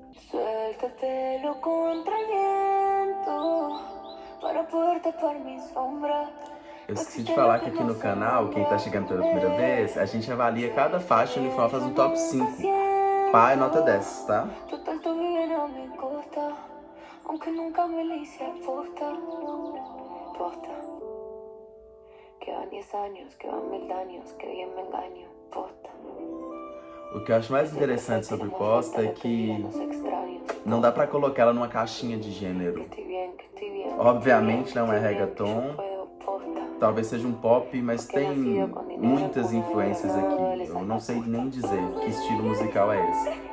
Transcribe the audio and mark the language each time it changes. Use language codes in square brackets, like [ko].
[es] Suéltatelo contra el viento para poder tapar mi sombra. [pt] Eu esqueci de falar que aqui no canal, quem tá chegando pela primeira vez, a gente avalia cada faixa e no final faz um top 5. Pá é nota 10, tá? [es] Total, tu vives a mi costa, aunque nunca me lo hice aposta. Posta. Que van 10 años, que van 1000 años, que bien me engaño. Posta. [pt] O que eu acho mais interessante sobre Posta é que não dá pra colocar ela numa caixinha de gênero. Obviamente não é reggaeton, talvez seja um pop, mas tem muitas influências aqui. Eu não sei nem dizer que estilo musical é esse.